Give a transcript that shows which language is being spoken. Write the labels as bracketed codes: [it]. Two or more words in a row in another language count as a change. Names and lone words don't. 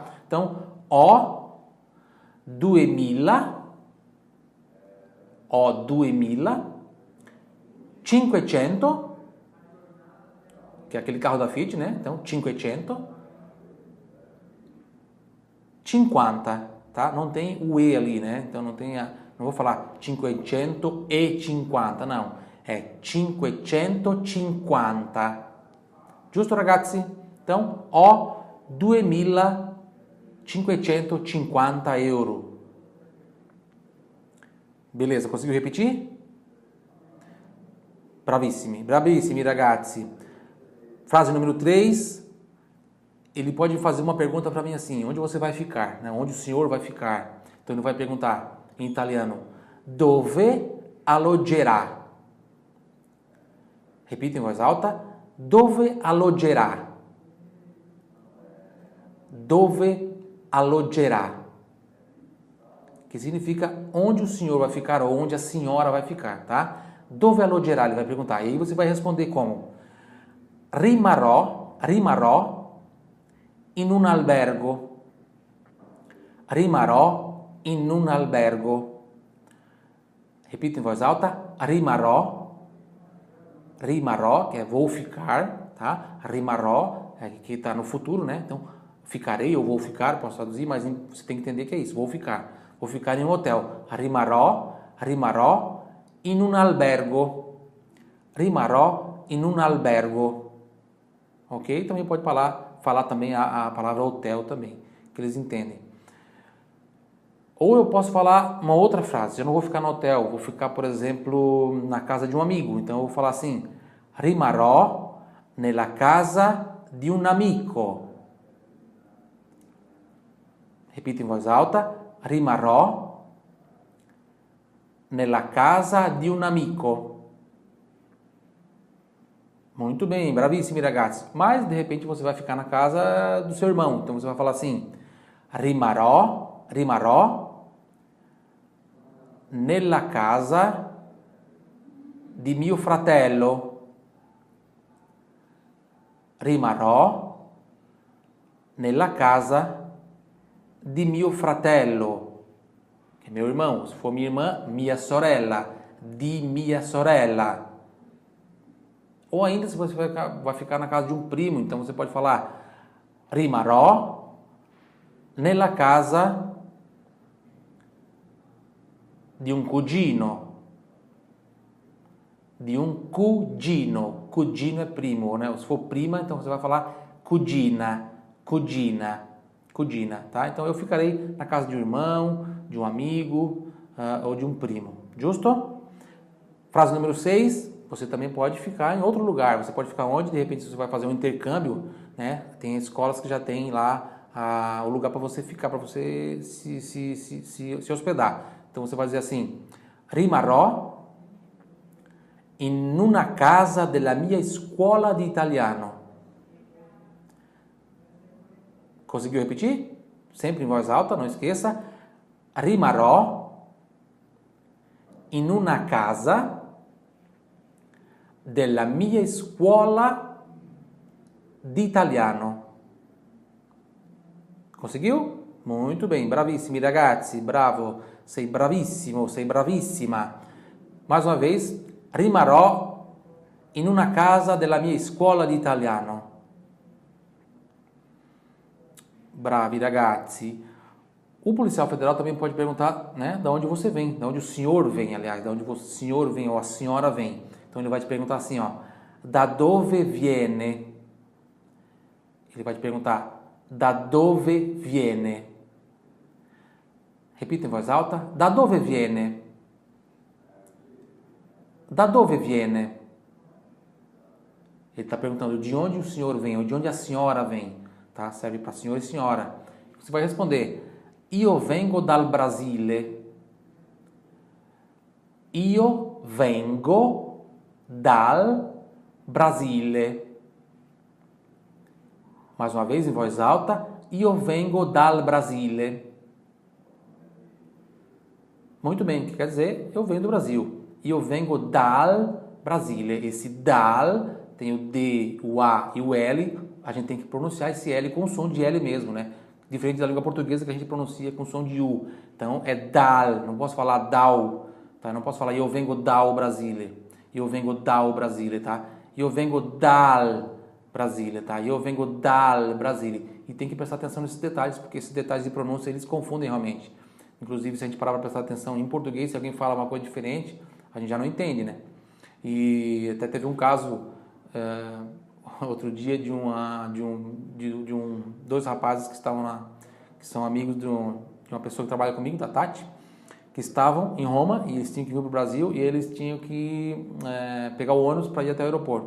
[pt] Então, ó 2000, 500, que é aquele carro da Fiat, né? Então, 550, tá? Não tem o E ali, né? Então, não vou falar 550, não. É 550. [it] Giusto, ragazzi? Então, ho 2.550 euro. [pt] Beleza, conseguiu repetir? [it] Bravissimi, bravissimi, ragazzi. [pt] Frase número 3. Ele pode fazer uma pergunta para mim assim: onde você vai ficar? Né? Onde o senhor vai ficar? Então ele vai perguntar em italiano: [it] dove alloggerà? [pt] Repita em voz alta: [it] dove alloggerà? Dove alloggerà? [pt] Que significa onde o senhor vai ficar ou onde a senhora vai ficar, tá? [it] Dove alloggerà? [pt] Ele vai perguntar. E aí você vai responder como: [it] rimarrò in un albergo. Rimarrò in un albergo. [pt] Repita em voz alta: rimarrò, que é vou ficar, tá? Rimarrò, que está no futuro, né? Então, ficarei ou vou ficar, posso traduzir, mas você tem que entender que é isso, vou ficar. Vou ficar em um hotel. [it] Rimarrò in un albergo. Rimarrò in un albergo. [pt] Ok? Também pode falar também a palavra hotel também, que eles entendem. Ou eu posso falar uma outra frase. Eu não vou ficar no hotel, vou ficar, por exemplo, na casa de um amigo. Então eu vou falar assim: [it] rimarrò nella casa di un amico. [pt] Repita em voz alta: [it] rimarrò nella casa di un amico. [pt] Muito bem, [it] bravissimi ragazzi. [pt] Mas de repente você vai ficar na casa do seu irmão. Então você vai falar assim: [it] rimarrò nella casa di mio fratello. Rimarrò nella casa di mio fratello, [pt] que é meu irmão. Se for minha irmã, [it] mia sorella, di mia sorella. [pt] Ou ainda se você vai ficar na casa de um primo, então você pode falar [it] rimarrò nella casa di un cugino. Di un cugino. [pt] Cugino é primo, né? Se for prima, então você vai falar cugina, tá? Então eu ficarei na casa de um irmão, de um amigo ou de um primo. Justo? Frase número 6. Você também pode ficar em outro lugar. Você pode ficar onde? De repente, se você vai fazer um intercâmbio, né? Tem escolas que já tem lá o lugar para você ficar, para você se hospedar. Então você vai dizer assim: [it] rimarrò in una casa della mia scuola di italiano. [pt] Conseguiu repetir? Sempre em voz alta, não esqueça. [it] Rimarrò in una casa della mia scuola di italiano. [pt] Conseguiu? Muito bem, [it] bravissimi ragazzi, bravo, sei bravissimo, sei bravissima. [pt] Mais uma vez, [it] rimarrò in una casa della mia scuola di italiano. Bravi ragazzi. [pt] O policial federal também pode perguntar, né, de onde você vem, de onde o senhor vem, aliás, de onde o senhor vem ou a senhora vem. Então ele vai te perguntar assim, ó, [it] da dove viene? [pt] Ele vai te perguntar, [it] da dove viene? [pt] Repita em voz alta, [it] da dove viene? Da dove viene? [pt] Ele está perguntando de onde o senhor vem ou de onde a senhora vem, tá? Serve para senhor e senhora. Você vai responder, [it] io vengo dal Brasile. Io vengo dal Brasile. [pt] Mais uma vez, em voz alta. [it] Io vengo dal Brasile. [pt] Muito bem, o que quer dizer? Eu venho do Brasil. [it] Io vengo dal Brasile. [pt] Esse dal tem o D, o A e o L. A gente tem que pronunciar esse L com o som de L mesmo, né? Diferente da língua portuguesa que a gente pronuncia com som de U. Então é dal, não posso falar dal, tá? Não posso falar [it] eu vengo dal Brasile. Eu vengo dal Brasile, [pt] tá? [it] Eu vengo dal Brasile, [pt] tá? [it] Eu vengo dal Brasile. [pt] E tem que prestar atenção nesses detalhes, porque esses detalhes de pronúncia eles confundem realmente. Inclusive, se a gente parar para prestar atenção em português, se alguém fala uma coisa diferente, a gente já não entende, né? E até teve um caso outro dia de dois rapazes que estavam lá, que são amigos de uma pessoa que trabalha comigo, da Tati, que estavam em Roma e eles tinham que vir para o Brasil e eles tinham que pegar o ônibus para ir até o aeroporto.